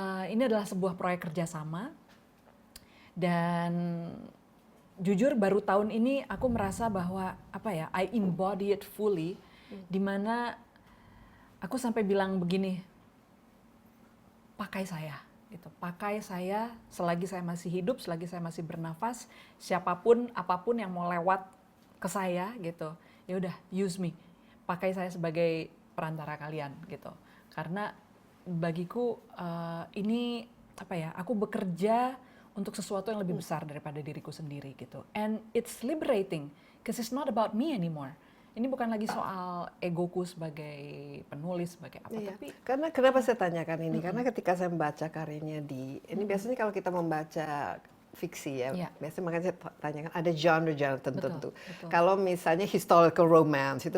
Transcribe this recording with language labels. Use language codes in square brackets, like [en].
[id] Ini adalah sebuah proyek kerjasama, dan jujur baru tahun ini aku merasa bahwa [en] I embody it fully, [id] dimana aku sampai bilang begini, pakai saya gitu, pakai saya selagi saya masih hidup, selagi saya masih bernafas, siapapun apapun yang mau lewat ke saya gitu, ya udah [en] use me, [id] pakai saya sebagai perantara kalian gitu. Karena bagiku ini aku bekerja untuk sesuatu yang lebih besar daripada diriku sendiri gitu. [en] And it's liberating because it's not about me anymore. [id] Ini bukan lagi soal egoku sebagai penulis, sebagai apa, Iya. tapi Karena kenapa saya tanyakan ini? Karena ketika saya membaca karyanya ini biasanya kalau kita membaca fiksi ya. Iya. Biasanya makanya saya tanyakan ada genre tertentu. Betul. Kalau misalnya historical romance itu